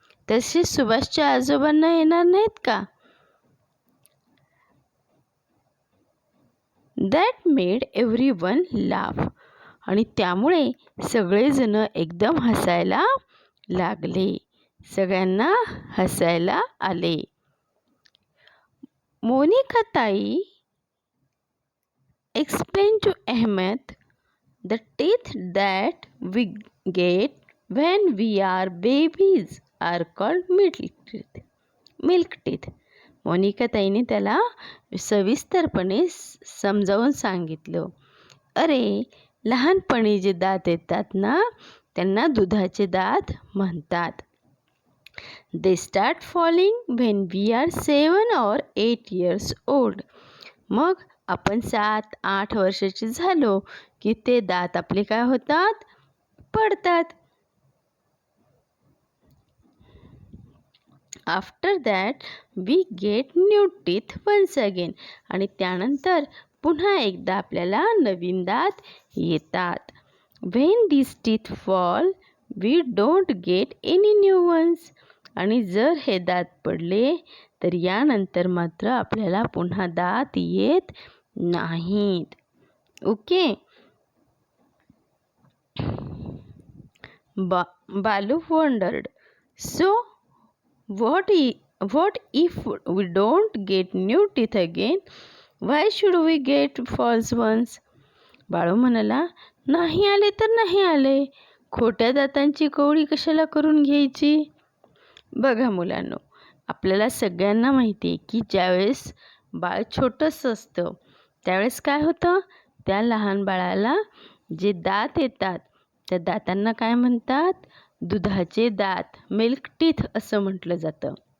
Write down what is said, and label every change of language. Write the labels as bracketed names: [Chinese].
[Marathi] तसे सुभाषच्या आजोबांना येणार नाहीत का? [English] That made everyone laugh. [Marathi] आणि त्यामुळे सगळेजण एकदम हसायला लागले. सगळ्यांना हसायला आले. [English] Monika tai explained to Ahmed, the teeth that we get when we are babies are called milk teeth. [Marathi] Monika ताईने त्याला सविस्तरपणे समजावून सांगितलं. अरे, लहानपणी जे दात येतात ना, त्यांना दुधाचे दात म्हणतात. [English] They start falling when we are 7 or 8 years old. [Marathi] मग आपण 7-8 वर्षाचे झालो की ते दात आपले काय होतात? पडतात. [English] After that we get new teeth once again. [Marathi] आणि त्यानंतर पुन्हा एकदा आपल्याला नवीन दात येतात. [English] When this teeth fall we don't get any new ones. [Marathi] आणि जर हे दात पडले तर यानंतर मात्र आपल्याला पुन्हा दात येत नाहीत. Okay. [English] Balu wondered, so what if we don't get new teeth again? Why should we get false ones? [Marathi] Balu म्हणाला, नाही आले तर नाही आले, खोट्या दातांची कवळी कशाला करून घ्यायची. बघा मुलांनो, आपल्याला सगळ्यांना माहिती आहे की ज्यावेळेस बाळ छोटंसं असतं त्यावेळेस काय होतं, त्या लहान बाळाला जे दात येतात त्या दातांना काय म्हणतात, दुधाचे दात, मिल्क टीथ असं म्हटलं जातं.